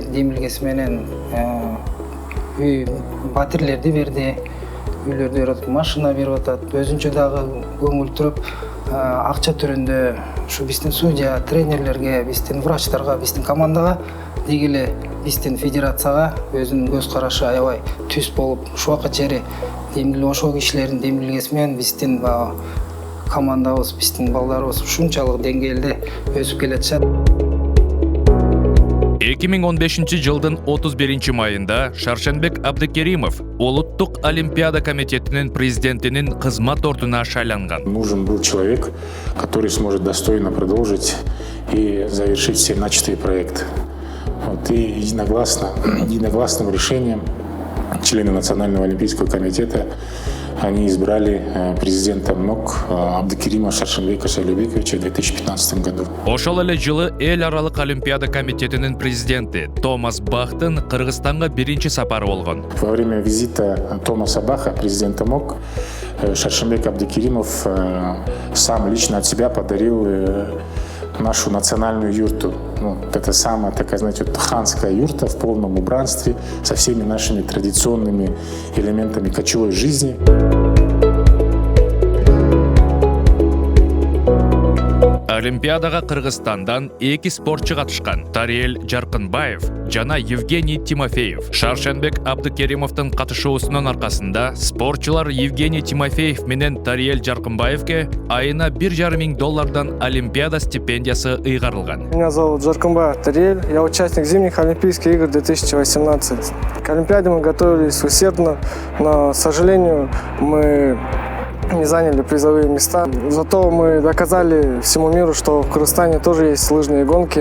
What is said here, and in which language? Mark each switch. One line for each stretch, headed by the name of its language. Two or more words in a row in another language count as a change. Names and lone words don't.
Kyrgyz: демилгеси менен үй батирлерди берди, үйлөрдү берип атат, машина берип атат, өзүнчө дагы көңүл туруп акча түрүндө ушу биздин судья, тренерлерге, биздин врачтарга, биздин командага деги эле биздин федерацияга өзүнүн көз карашы аябай түз болуп, ушуга чейин ошол кишилердин демилгеси менен биздин командабыз, биздин балдарыбыз ушунчалык деңгээлде өсүп келатышат. 2015 жылдын 31 майында Шаршенбек Абдыкеримов Улуттук Олимпиада комитетинин президентинин кызмат ордуна шайланган.
Russian: Нужен был человек, который сможет достойно продолжить и завершить все начатые проекты. И единогласным решением члены Национального олимпийского комитета они избрали президентом НОК Абдыкерима Шаршенбека Шайлообековича в 2015 году.
Kyrgyz: Ошол эле жылы эл аралык Олимпиада комитетинин президенти Томас Бахтын Кыргызстанга биринчи сапары болгон.
Russian: Во время визита Томаса Баха, президента МОК, Шаршенбек Абдыкеримов сам лично от себя подарил нашу национальную юрту. Это самая такая, знаете, ханская юрта в полном убранстве со всеми нашими традиционными элементами кочевой жизни.
Kyrgyz: Олимпиадага Кыргызстандан 2 спортчу катышкан. Тариел Жаркынбаев жана Евгений Тимофеев. Шаршенбек Абдыкеримовдун катышуусунун аркасында спортчулар Евгений Тимофеев менен Тариел Жаркынбаевке айына $1,5 миң Олимпиада стипендиясы ыйгарылган.
Russian: Меня зовут Жаркынбаев Тариел, я участник зимних Олимпийских игр 2018. К Олимпиаде мы готовились усердно, но, к сожалению, мы не заняли призовые места. Зато мы доказали всему миру, что в Кыргызстане тоже есть лыжные гонки.